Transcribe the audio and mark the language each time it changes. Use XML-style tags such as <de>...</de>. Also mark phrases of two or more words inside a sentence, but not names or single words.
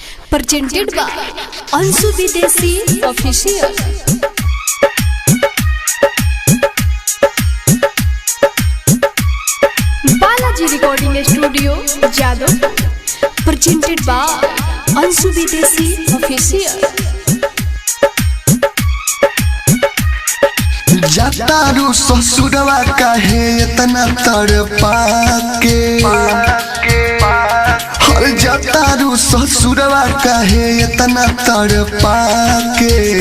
<en>presented by Ansu Videsi Official. Balaji Recording Studio, Jadavpur. Presented by Ansu Videsi Official.</en> <bho>जातारू ससुरवा काहे इतना तड़पा के हर जातारू ससुरवा काहे इतना तड़पा के</bho>